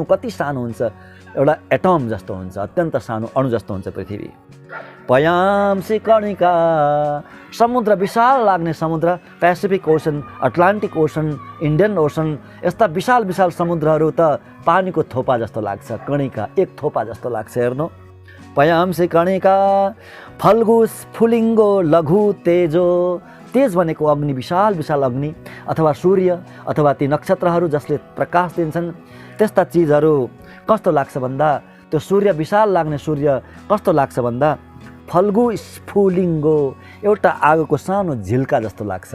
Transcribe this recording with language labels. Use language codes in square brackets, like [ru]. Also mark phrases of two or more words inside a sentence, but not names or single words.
[ne] कति सानो हुन्छ, एउटा एटम जस्तो हुन्छ, अत्यन्त सानो अणु जस्तो हुन्छ पृथ्वी। [sa] पयांसी कणिका, [ne] समुद्र विशाल लाग्ने समुद्र, पेसिफिक ओसन, अटलान्टिक ओसन, इन्डियन ओसन, यस्ता विशाल विशाल समुद्रहरू त पानीको थोपा जस्तो लाग्छ, कणिका एक थोपा जस्तो लाग्छ। हेर्नु, [sa] पयांसी कणिका फल्गु स्फुलिङ्गो लघु तेजो। [ne] तेज भनेको अग्नि, विशाल विशाल अग्नि, अथवा सूर्य, अथवा ती नक्षत्रहरू जसले प्रकाश दिन्छन्, त्यस्ता चिजहरू कस्तो लाग्छ भन्दा, त्यो सूर्य विशाल लाग्ने सूर्य कस्तो लाग्छ भन्दा [sa] फल्गु स्फुलिङ्गो, [ne] एउटा आगोको सानो झिल्का जस्तो लाग्छ।